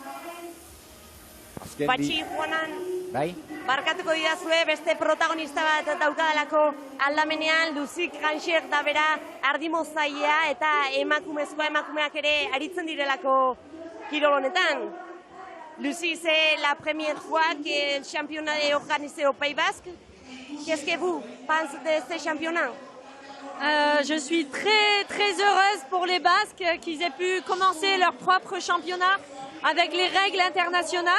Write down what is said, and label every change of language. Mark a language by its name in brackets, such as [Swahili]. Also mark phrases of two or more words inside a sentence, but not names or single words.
[Basque] Patxi, Juanan, bai? barkatuko didazue, beste protagonista bat daukadalako aldamenean, Luzik Ganxer da bera ardimozailea eta emakumeak ere aritzen direlako kirol honetan. [French] Lucy, c'est la première fois que le championnat est organisé au Pays Basque. Qu'est-ce que vous pensez de ce championnat? Je suis très heureuse pour les Basques qu'ils aient pu commencer leur propre championnat avec les règles internationales.